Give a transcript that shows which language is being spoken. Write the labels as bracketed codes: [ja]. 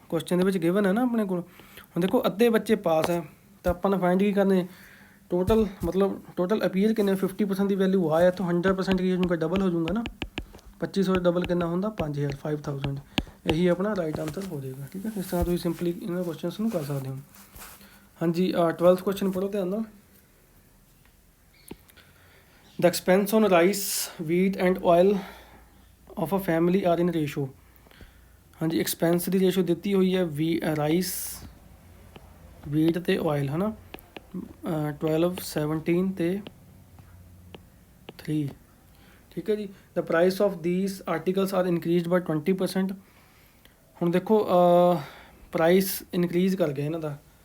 [pa] Question ਦੇ ਵਿੱਚ given ਹੈ ਨਾ ਆਪਣੇ ਕੋਲ। ਹੁਣ ਦੇਖੋ ਅੱਧੇ ਬੱਚੇ ਪਾਸ ਹੈ, ਤਾਂ ਆਪਾਂ ਨੇ ਫਾਈਂਡ ਕੀ ਕਰਨੇ ਟੋਟਲ, ਮਤਲਬ ਟੋਟਲ ਅਪੀਅਰ ਕਿੰਨੇ 50% ਦੀ ਵੈਲਿਊ ਆ ਹੈ ਤਾਂ 100% ਕੀ ਹੋ ਜਾਊਗਾ ਡਬਲ ਹੋ ਜਾਊਗਾ ਨਾ। 2500 ਡਬਲ ਕਿੰਨਾ ਹੁੰਦਾ 5000 5000। ਇਹੀ ਆਪਣਾ ਰਾਈਟ ਆਨਸਰ ਹੋ ਜਾਏਗਾ। ਠੀਕ ਹੈ, ਇਸ ਤਰ੍ਹਾਂ ਤੁਸੀਂ ਸਿੰਪਲੀ ਇਹਨਾਂ ਕੁਐਸਚਨਸ ਨੂੰ ਕਰ ਸਕਦੇ ਹੋ। ਹਾਂਜੀ 12th ਕੁਐਸਚਨ ਪੜ੍ਹੋ ਧਿਆਨ ਨਾਲ। [en] The expense on rice, wheat and oil of a family are in ratio। [pa] ਹਾਂਜੀ ਐਕਸਪੈਂਸ ਦੀ ਰੇਸ਼ੋ ਦਿੱਤੀ ਹੋਈ ਹੈ ਰਾਈਸ, ਵੀਟ ਅਤੇ ਆਇਲ ਹੈ ਨਾ 12 17 ਤੇ 3। ਠੀਕ ਹੈ ਜੀ। [en] The price of these articles are increased by 20%। [pa] ਹੁਣ ਦੇਖੋ ਪ੍ਰਾਈਸ ਇਨਕਰੀਜ਼ ਕਰ ਗਿਆ ਇਹਨਾਂ ਦਾ।